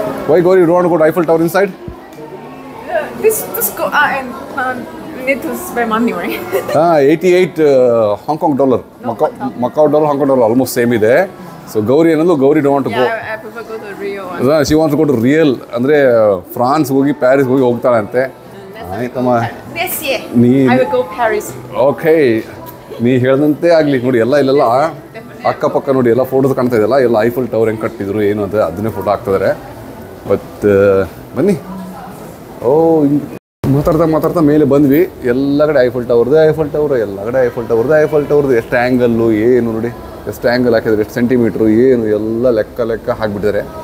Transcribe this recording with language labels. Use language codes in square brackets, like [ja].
[en] Why Gauri, you don't want to go to Eiffel Tower inside? This go and need to spend money, right? 88 Hong Kong dollar. No, Macau dollar, Hong Kong dollar almost same ಇದೆ. So Gauri ಏನಂದ್ರು, Gauri don't want to go. Yeah, I prefer go to Rio one. She wants to go to Real, [kn] ಅಂದರೆ France ಹೋಗಿ Paris ಹೋಗಿ ಹೋಗ್ತಾಳೆ ಅಂತೆ. ಆಯ್ತಮ್ಮ. [en] This year I will go Paris. [kn] Okay, ನೀ ಹೇಳ್ದಂತೆ ಆಗಲಿ ನೋಡಿ. ಎಲ್ಲ ಇಲ್ಲೆಲ್ಲ ಅಕ್ಕಪಕ್ಕ ನೋಡಿ ಎಲ್ಲ ಫೋಟೋಸ್ ಕಾಣ್ತಾ ಇದೆಯಲ್ಲ, ಎಲ್ಲ ಐಫಲ್ ಟವರ್ ಹೆಂಗೆ ಕಟ್ಟಿದ್ರು ಏನು ಅಂತ ಅದನ್ನೇ ಫೋಟೋ ಹಾಕ್ತಿದ್ದಾರೆ. ಬಟ್ ಬನ್ನಿ, ಓ ಮಾತಾಡ್ತಾ ಮೇಲೆ ಬಂದ್ವಿ. ಎಲ್ಲ ಕಡೆ ಐಫಲ್ ಟವರ್ದು ಎಲ್ಲ ಕಡೆ ಐಫಲ್ ಟವರ್ದು ಎಷ್ಟು ಆ್ಯಂಗಲ್ಲು ಏನು ನೋಡಿ, ಎಷ್ಟು ಆ್ಯಂಗಲ್ ಹಾಕಿದ್ರೆ, ಎಷ್ಟು ಸೆಂಟಿಮೀಟ್ರು ಏನು ಎಲ್ಲ ಲೆಕ್ಕ ಹಾಕಿಬಿಟ್ಟಿದ್ದಾರೆ.